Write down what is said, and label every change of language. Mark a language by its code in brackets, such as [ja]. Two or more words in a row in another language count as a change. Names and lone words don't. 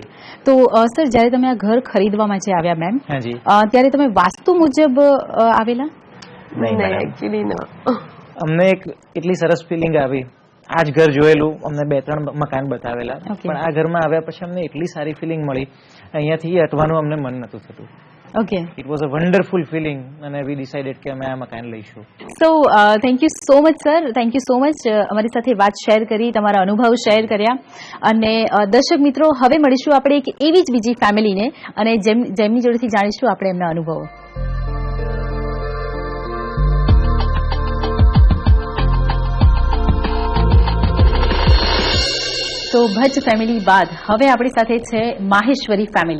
[gu] તો સર જ્યારે તમે આ ઘર ખરીદવા માટે આવ્યા મેમ, હાજી, ત્યારે તમે વાસ્તુ મુજબ આવેલા? નહીં, એકચ્યુઅલી ના. અમને એક એટલી સરસ ફિલિંગ આવી. આ જ ઘર જોયેલું, અમને 2-3 મકાન બતાવેલા, પણ આ ઘરમાં આવ્યા પછી અમને એટલી સારી ફિલિંગ મળી, અહીંયાથી હટવાનું અમને મન નતું થતું. [en] Okay. It was a wonderful feeling and we decided [gu] કે અમે આ મકાન લઈશું. [en] So thank you so much sir, thank you so much [gu] અમારી સાથે વાત શેર કરી, તમારા અનુભવ શેર કર્યા. અને દર્શક મિત્રો, હવે મળીશું આપણે એક એવી જ બીજી ફેમિલીને અને જેમની જોડેથી જાણીશું આપણે એમના અનુભવો. તો ભટ્ટ ફેમિલી બાદ હવે આપણી સાથે છે માહેશ્વરી ફેમિલી.